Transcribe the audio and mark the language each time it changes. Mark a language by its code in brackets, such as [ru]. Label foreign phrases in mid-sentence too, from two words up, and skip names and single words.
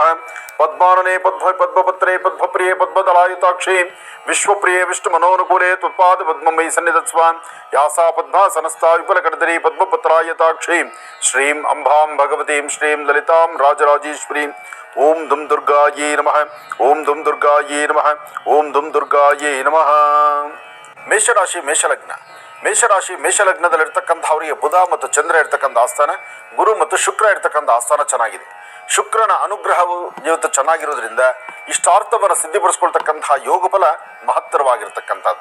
[sa] पद्मानने पद्मपत्रे पद्मप्रिये पद्मदलायुताक्षे विश्वप्रिये विष्णुमनोनुकूले त्वत्पाद पद्ममयि सन्निधत्स्व या सा पद्मासनस्था विपुलकर्दरी पद्मपत्रायताक्षी श्रीं अम्बां भगवतीं श्रीं ललितां राजराजेश्वरीं ओं दुम दुर्गायै नमः ओं दुम दुर्गायै नमः ओं दुम दुर्गायै नमः। [kn] ಮೇಷರಾಶಿ ಮೇಷಲಗ್ನ ಮೇಷರಾಶಿ ಮೇಷಲಗ್ನದಲ್ಲಿರ್ತಕ್ಕಂಥವರಿಗೆ ಬುಧ ಮತ್ತು ಚಂದ್ರ ಇರ್ತಕ್ಕಂಥ ಆಸ್ಥಾನ, ಗುರು ಮತ್ತು ಶುಕ್ರ ಇರ್ತಕ್ಕಂಥ ಆಸ್ಥಾನ ಚೆನ್ನಾಗಿದೆ. ಶುಕ್ರನ ಅನುಗ್ರಹವು ಇವತ್ತು ಚೆನ್ನಾಗಿರೋದ್ರಿಂದ ಇಷ್ಟಾರ್ಥವನ್ನು ಸಿದ್ಧಿಪಡಿಸ್ಕೊಳ್ತಕ್ಕಂತಹ ಯೋಗಫಲ ಮಹತ್ತರವಾಗಿರ್ತಕ್ಕಂಥದ್ದು.